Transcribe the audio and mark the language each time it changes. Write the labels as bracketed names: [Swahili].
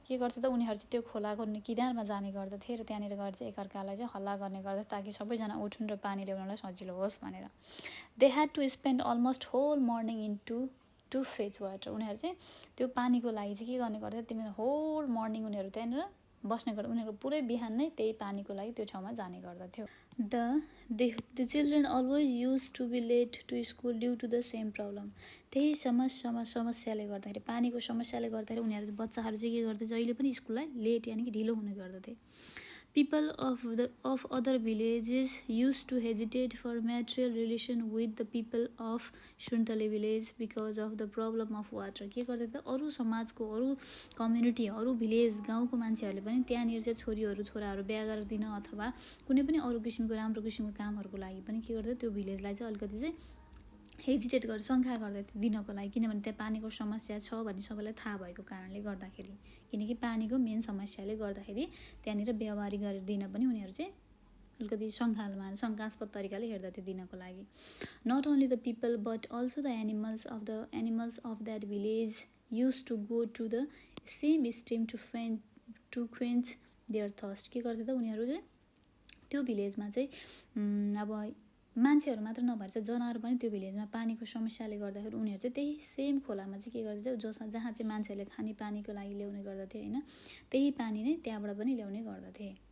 [Nepali] के गर्थे त उनीहरू चाहिँ त्यो खोलाको किनारमा जाने गर्दथे र त्यहाँनिर गएर चाहिँ एकअर्कालाई चाहिँ हल्ला गर्ने गर्दथे ताकि सबैजना उठुन् र पानी ल्याउनलाई सजिलो होस् भनेर। [English] They had to spend almost whole morning in to fetch water. [Nepali] उनीहरू चाहिँ त्यो पानीको लागि चाहिँ के गर्ने गर्थे, तिनीहरू होल मर्निङ उनीहरू त्यहाँनिर बस्ने गर्दा उनीहरू पुरै बिहान नै त्यही पानीको लागि त्यो ठाउँमा जाने गर्दथ्यो। [English] The children always use to be late to school due to the same problem. [Nepali] त्यही समस्याले गर्दाखेरि, पानीको समस्याले गर्दाखेरि उनीहरू बच्चाहरू चाहिँ के गर्थे, जहिले पनि स्कुललाई लेट यानि कि ढिलो हुने गर्दथे। [English] People of other villages used to hesitate for material relation with the people of Shuntale village because of the problem of water. [Nepali] के गर्दै त अरू समाजको अरू कम्युनिटी अरू भिलेज गाउँको मान्छेहरूले पनि त्यहाँनिर चाहिँ छोरीहरू छोराहरू बिहा गरेर दिन अथवा कुनै पनि अरू किसिमको राम्रो किसिमको कामहरूको लागि पनि के गर्दै त्यो भिलेजलाई चाहिँ अलिकति चाहिँ हेजिटेट गर्दै शङ्का गर्दै थियो दिनको लागि, किनभने त्यहाँ पानीको समस्या छ भन्ने सबैलाई थाहा भएको कारणले गर्दाखेरि, किनकि पानीको मेन समस्याले गर्दाखेरि त्यहाँनिर व्यवहारी गरेर दिन पनि उनीहरू चाहिँ अलिकति शङ्कास्पद तरिकाले हेर्दथे दिनको लागि. [English] Not only the people but also the animals of that village use to go to the same stream to quench their thirst. [Nepali] के गर्थे त उनीहरू चाहिँ त्यो भिलेजमा चाहिँ अब मान्छेहरू मात्र नभएर चाहिँ जनावर पनि त्यो भिलेजमा पानीको समस्याले गर्दाखेरि उनीहरू चाहिँ त्यही सेम खोलामा चाहिँ के गर्दथे जहाँ चाहिँ मान्छेहरूले खाने पानीको लागि ल्याउने गर्दथे होइन, त्यही पानी नै त्यहाँबाट पनि ल्याउने गर्दथे.